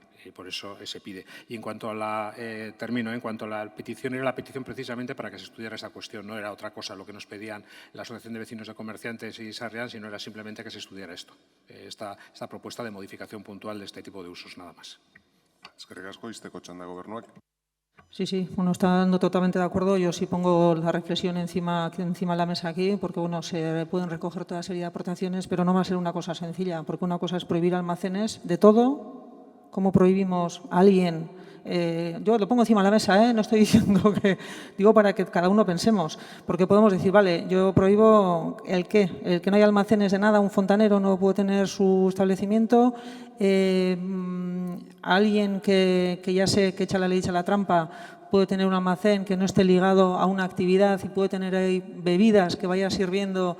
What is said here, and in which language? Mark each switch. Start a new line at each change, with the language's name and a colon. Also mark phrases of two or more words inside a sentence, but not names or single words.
Spanish: Y por eso se pide. Y en cuanto a la en cuanto a la petición, era la petición precisamente para que se estudiara esa cuestión, no era otra cosa lo que nos pedían la Asociación de Vecinos de Comerciantes y Sarrián, sino era simplemente que se estudiara esto, esta propuesta de modificación puntual de este tipo de usos, nada más.
Basque: Eskerrik asko, izteko txanda gobernuak.
Spanish: Sí, bueno, estando totalmente de acuerdo. Yo sí pongo la reflexión encima de la mesa aquí, porque bueno, se pueden recoger toda serie de aportaciones, pero no va a ser una cosa sencilla, porque una cosa es prohibir almacenes de todo, como prohibimos a alguien. Yo lo pongo encima de la mesa, no estoy diciendo que… Digo para que cada uno pensemos, porque podemos decir, vale, yo prohíbo el que no haya almacenes de nada, un fontanero no puede tener su establecimiento, alguien que ya sé que echa la ley, echa la trampa, puede tener un almacén que no esté ligado a una actividad y puede tener ahí bebidas que vaya sirviendo.